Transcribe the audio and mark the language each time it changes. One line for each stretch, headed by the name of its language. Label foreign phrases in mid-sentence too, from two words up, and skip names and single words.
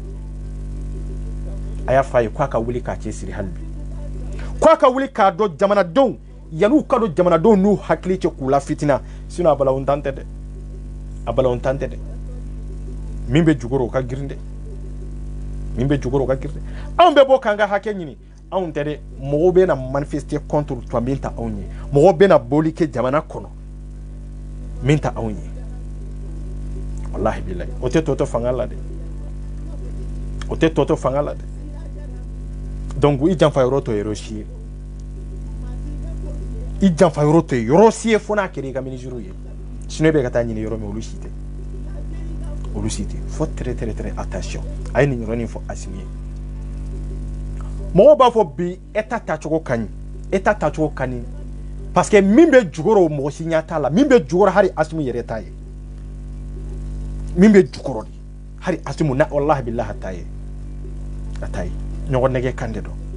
Bambara: a y'a fɔ a ye k'a ka wuli k'a cɛsiri hali bi k'a ka wuli k'a dɔn jamanadenw yan'u ka dɔn jamanadenw n'u hakili cɛ k'u la fitina sinon a balawontan tɛ dɛ a balawontan tɛ dɛ min bɛ jukɔrɔ o ka girin dɛ min bɛ jukɔrɔ o ka girin dɛ anw bɛ bɔ k'an ka hakɛ ɲini anw tɛ dɛ mɔgɔw bɛ na
French: manifester contre toi
Bambara: min ta anw ye mɔgɔw bɛ na boli kɛ jamana kɔnɔ min ta anw ye
Arabic: wallahi billahi
Bambara: o tɛ tɔtɔ fanga la dɛ o tɛ tɔtɔ fanga la dɛ donc i janfa yɔrɔ tɔ yɔrɔ si ye i janfa yɔrɔ tɔ yɔrɔ si ye fo n'a kɛra i ka ministre ye sinon i bɛ ka taa ɲini yɔrɔ min olu si tɛ olu si tɛ
French: faut très attention
Bambara: a ye nin yɔrɔnin fɔ Asimu ye mɔgɔw b'a fɔ bi état tacogo ka ɲi parce que min bɛ jukɔrɔ mɔgɔ si ɲɛ t'a la min bɛ jukɔrɔ hali Asimu yɛrɛ t'a ye min bɛ jukɔrɔ de hali Asimu na
Arabic: wallahi billahi
Bambara: a t'a ye ɲɔgɔn nɛgɛ kan de dɔn